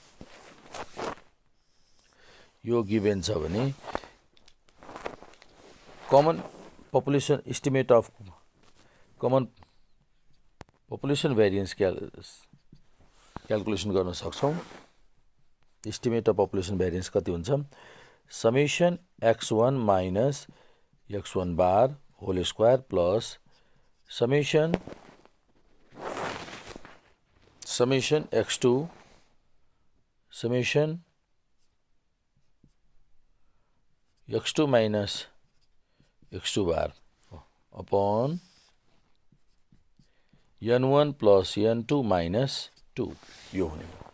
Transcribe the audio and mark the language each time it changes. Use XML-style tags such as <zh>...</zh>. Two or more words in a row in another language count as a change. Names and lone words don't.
<en>यो गिभन</en> <ne>छ भने</ne> <en>common population estimate of common population variance calculation</en> <ne>गर्न सक्छौं।</ne> <en>estimate of population variance</en> <ne>कति हुन्छ</ne> <en>summation x1 minus x1 bar whole square plus summation x2 summation x2 minus x2 bar upon n1 plus n2 minus 2</en> <ne>यो हुने</ne>